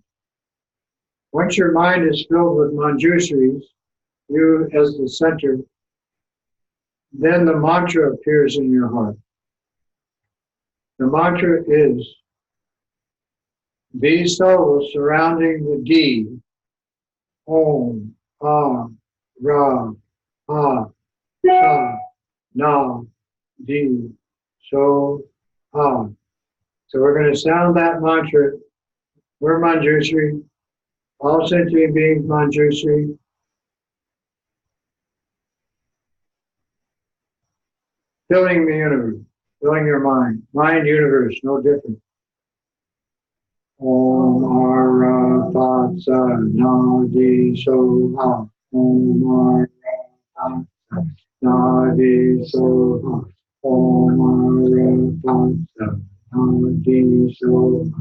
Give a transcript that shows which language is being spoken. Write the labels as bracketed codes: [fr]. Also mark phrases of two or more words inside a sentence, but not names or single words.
[en] Once your mind is filled with Manjushris, you as the center, then the mantra appears in your heart. The mantra is these souls surrounding the D, [sa] Om, Ah, Ra, Ha, Sa, Na, Di, So, Ha. [en] So we're going to sound that mantra. We're Manjushri, all sentient beings Manjushri. Filling the universe, filling your mind. Mind, universe, no different. [sa] Om Ara Patsa Nadi Soha. Om Ara Patsa Nadi Soha. Om Ara Patsa Nadi Soha.